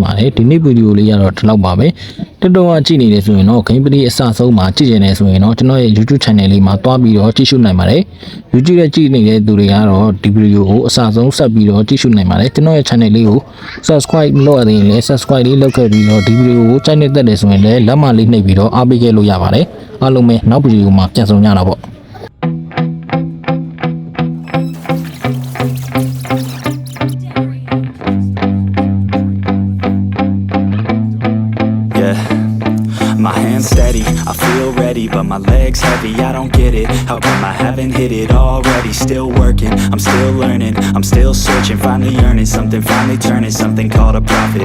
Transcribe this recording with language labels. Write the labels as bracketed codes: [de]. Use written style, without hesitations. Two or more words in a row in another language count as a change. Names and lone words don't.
[my] ပါတယ်ဒီနေ့ဗီဒီယိုလေးကတော့ဒီလောက်ပါပဲတော်တော်ကြည့်နေတယ်ဆိုရင်တော့ [en] game play [my] အစဆုံးမှာကြည့်နေတယ်ဆိုရင်တော့ကျွန်တော်ရဲ့ YouTube channel လေးမှာတွားပြီးတော့ကြည့်ရှုနိုင်ပါတယ် YouTube ရဲ့ကြည့်နေတဲ့သူတွေကတော့ဒီဗီဒီယိုကိုအစဆုံးဆက်ပြီးတော့ကြည့်ရှုနိုင်ပါတယ်ကျွန်တော်ရဲ့ channel လေးကို subscribe မလုပ်ရသေးရင်လည်း subscribe လေးလုပ်ခဲ့ပြီးတော့ဒီဗီဒီယိုကိုကြိုက်နေတတ်တယ်ဆိုရင်လည်းလက်မလေးနှိပ်ပြီးတော့အားပေးခဲ့လို့ရပါတယ်အားလုံးပဲနောက်ဗီဒီယိုမှာပြန်ဆုံကြတာပေါ့ [en] Steady, I feel ready, but my legs heavy, I don't get it. How come I haven't hit it already? Still working, I'm still learning, I'm still searching, finally earning something, finally turning something called a profit.